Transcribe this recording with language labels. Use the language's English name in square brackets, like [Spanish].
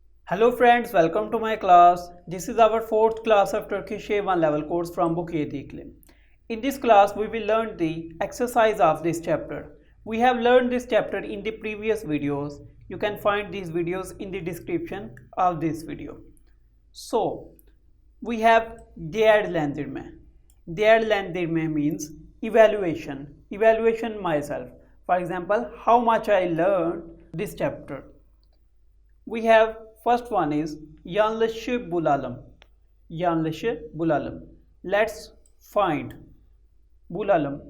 [English] Hello friends, welcome to my class. This is our fourth class of Turkish A1 Level course from book Yedi, iklim. In this class, we will learn the exercise of this chapter. We have learned this chapter in the previous videos. You can find these videos in the description of this video. So, we have değerlendirme. Değerlendirme means evaluation myself. For example, how much I learned this chapter. We have first one is [Turkish] yanlışı bulalım. Yanlışı bulalım. [English] Let's find bulalım.